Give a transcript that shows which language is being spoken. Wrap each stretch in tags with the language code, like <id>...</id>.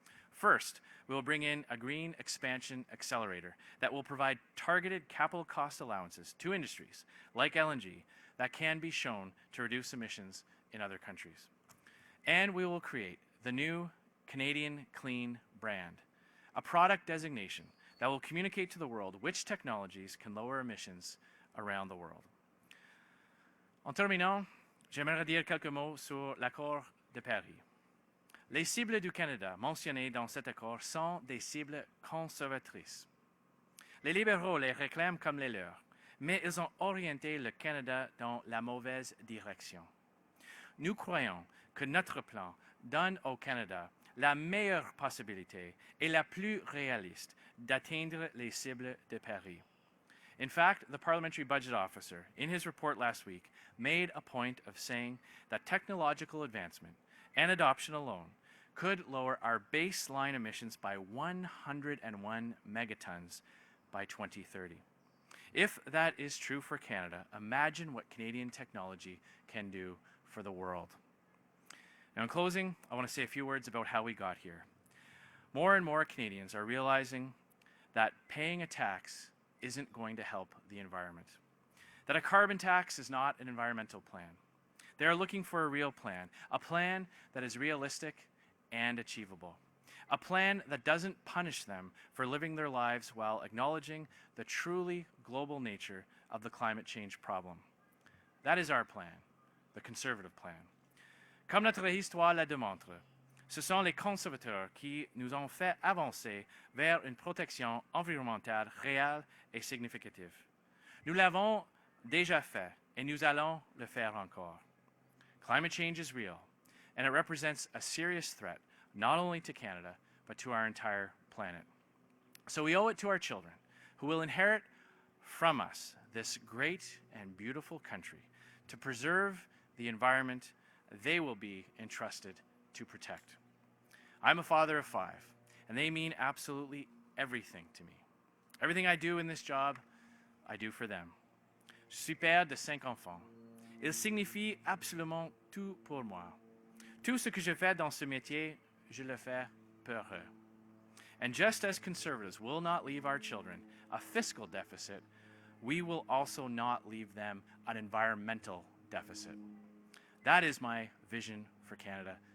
<en>First, we will bring in a green expansion accelerator that will provide targeted capital cost allowances to industries like LNG that can be shown to reduce emissions in other countries. And we will create the new Canadian Clean brand, a product designation that will communicate to the world which technologies can lower emissions around the world.</en> <fr>En terminant, j'aimerais dire quelques mots sur l'accord de Paris. Les cibles du Canada mentionnées dans cet accord sont des cibles conservatrices. Les libéraux les réclament comme les leurs, mais ils ont orienté le Canada dans la mauvaise direction. Nous croyons que notre plan donne au Canada la meilleure possibilité et la plus réaliste d'atteindre les cibles de Paris.</fr> <en>In fact, the Parliamentary Budget Officer, in his report last week, made a point of saying that technological advancement and adoption alone could lower our baseline emissions by 101 megatons by 2030. If that is true for Canada, imagine what Canadian technology can do for the world. Now, in closing, I want to say a few words about how we got here. More and more Canadians are realizing that paying a tax isn't going to help the environment, that a carbon tax is not an environmental plan. They are looking for a real plan, a plan that is realistic and achievable, a plan that doesn't punish them for living their lives while acknowledging the truly global nature of the climate change problem. That is our plan, the Conservative plan.</en> <fr>Comme notre histoire la démontre, ce sont les conservateurs qui nous ont fait avancer vers une protection environnementale réelle et significative. Nous l'avons déjà fait et nous allons le faire encore.</fr> <en>Climate change is real, and it represents a serious threat not only to Canada, but to our entire planet. So we owe it to our children, who will inherit from us this great and beautiful country, to preserve the environment they will be entrusted to protect. I'm a father of 5, and they mean absolutely everything to me. Everything I do in this job, I do for them.</en> <fr>Je suis père de 5 enfants, Il signifie absolument tout pour moi. Tout ce que je fais dans ce métier, je le fais pour eux.</fr> <en>And just as conservatives will not leave our children a fiscal deficit, we will also not leave them an environmental deficit. That is my vision for Canada.</en>